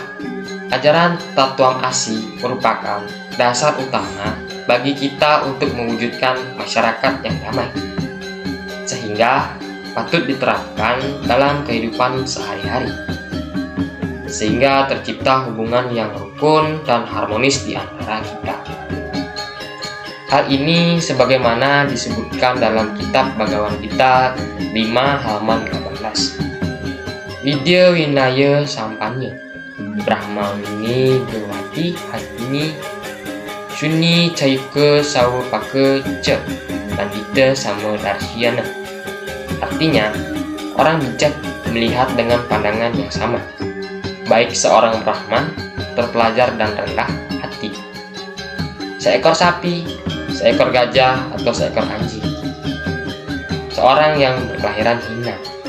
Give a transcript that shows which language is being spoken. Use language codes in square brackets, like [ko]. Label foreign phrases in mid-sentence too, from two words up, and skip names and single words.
[id] Ajaran Tattva Asi merupakan dasar utama bagi kita untuk mewujudkan masyarakat yang damai, sehingga patut diterapkan dalam kehidupan sehari-hari, sehingga tercipta hubungan yang rukun dan harmonis di antara kita. Hal ini sebagaimana disebutkan dalam kitab Bhagavad Gita 5 halaman 18. [sa] Vidya Winaya Sampanya Brahmawini Gawati Hatini Shuni Caika Sawapaka Ce Pandita Sama Darsyana. [id] Artinya, orang bijak melihat dengan pandangan yang sama, baik seorang Brahman, terpelajar dan rendah hati, seekor sapi, seekor gajah, atau seekor anjing, seorang yang berkelahiran hina.